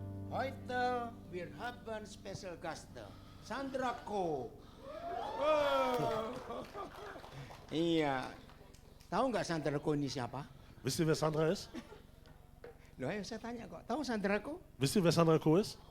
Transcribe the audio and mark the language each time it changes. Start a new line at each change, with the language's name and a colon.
German: Heute wir haben special Gast, Sandra Ko.
Indonesian: Iya, tahu nggak Sandra Ko ini siapa?
German: Wisst ihr, wer Sandra ist?
Indonesian: Loh, ayo saya tanya kok. Tahu Sandra Ko?
German: Wisst ihr, wer Sandra Ko ist?